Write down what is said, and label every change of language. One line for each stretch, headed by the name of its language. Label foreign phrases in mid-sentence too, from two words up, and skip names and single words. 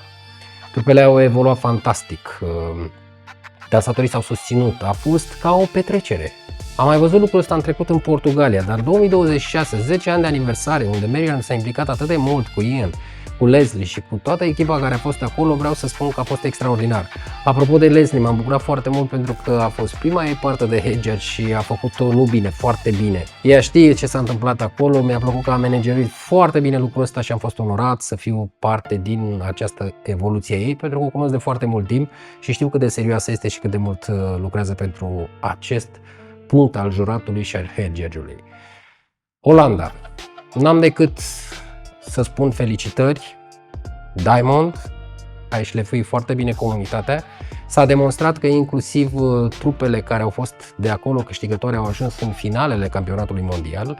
Romanian: Trupele au evoluat fantastic, dansatorii s-au susținut, a fost ca o petrecere. Am mai văzut lucrul ăsta în trecut în Portugalia, dar 2026, 10 ani de aniversare, unde Marian s-a implicat atât de mult cu Ian, cu Leslie și cu toată echipa care a fost acolo, vreau să spun că a fost extraordinar. Apropo de Leslie, m-am bucurat foarte mult pentru că a fost prima ei parte de
English: head judge
Romanian: și a făcut-o nu bine, foarte bine. Ea știe ce s-a întâmplat acolo, mi-a plăcut că a managerit foarte bine lucrul ăsta și am fost onorat să fiu parte din această evoluție a ei, pentru că o cunosc de foarte mult timp și știu cât de serioasă este și cât de mult lucrează pentru acest punct al juratului și al
English: head judge-
Romanian: ului. Olanda. N-am decât să spun felicitări, Diamond, ai șlefuit foarte bine comunitatea. S-a demonstrat că inclusiv trupele care au fost de acolo câștigători au ajuns în finalele campionatului mondial.